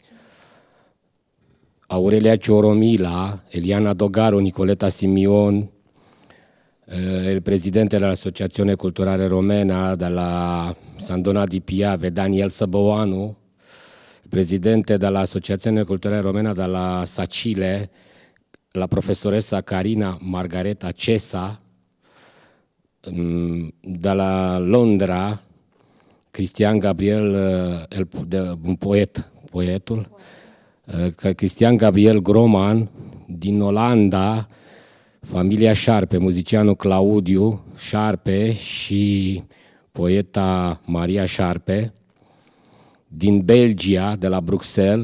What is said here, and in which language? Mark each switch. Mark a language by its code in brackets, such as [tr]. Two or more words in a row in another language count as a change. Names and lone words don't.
[it] Aurelia Cioromila, Eliana Dogaro, Nicoleta Simion, il presidente dell'Associazione Culturale Romena della San Donà di Piave, Daniel Săbăuanu, il presidente dell'Associazione Culturale Romena della Sacile, la professoressa Carina Margareta Cesa, dalla Londra, [ro] Cristian Gabriel, un poetul, Cristian Gabriel Groman, din Olanda, familia Șarpe, muzicianul Claudiu Șarpe și poeta Maria Șarpe, din Belgia, de la Bruxelles.